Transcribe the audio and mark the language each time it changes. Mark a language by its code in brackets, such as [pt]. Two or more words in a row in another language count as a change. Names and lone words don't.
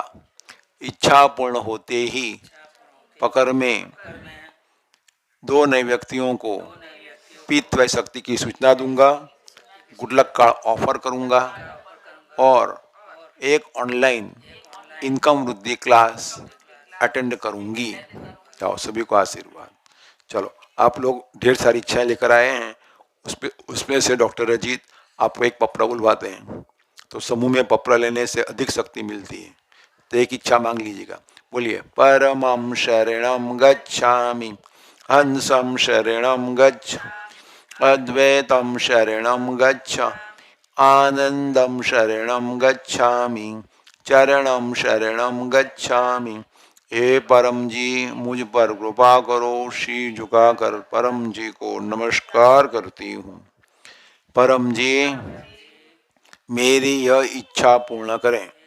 [hi] इच्छा पूर्ण होते ही पकड़ में 2 नए व्यक्तियों को P3Y शक्ति की सूचना दूंगा, [en] good luck card [hi] ऑफर करूंगा, और एक [en] online income [hi] वृद्धि क्लास अटेंड करूंगी। जाओ, सभी को आशीर्वाद। चलो, आप लोग ढेर सारी इच्छाएं लेकर आए हैं, उसमें से डॉक्टर अजीत आपको एक पपरा बुलवाते हैं। तो समूह में पपरा लेने से अधिक शक्ति मिलती है। तो एक इच्छा मांग लीजिएगा, बोलिए [sa] परमं शरणं गच्छामि, हंसं शरणं गच्छामि, अद्वैतं शरणं गच्छामि, आनंदं शरणं गच्छामि, चरणं शरणं गच्छामि, [hi] हे परम जी, मुझ पर कृपा करो। शीश झुकाकर परम जी को नमस्कार करती हूँ। परम जी, मेरी यह इच्छा पूर्ण करें।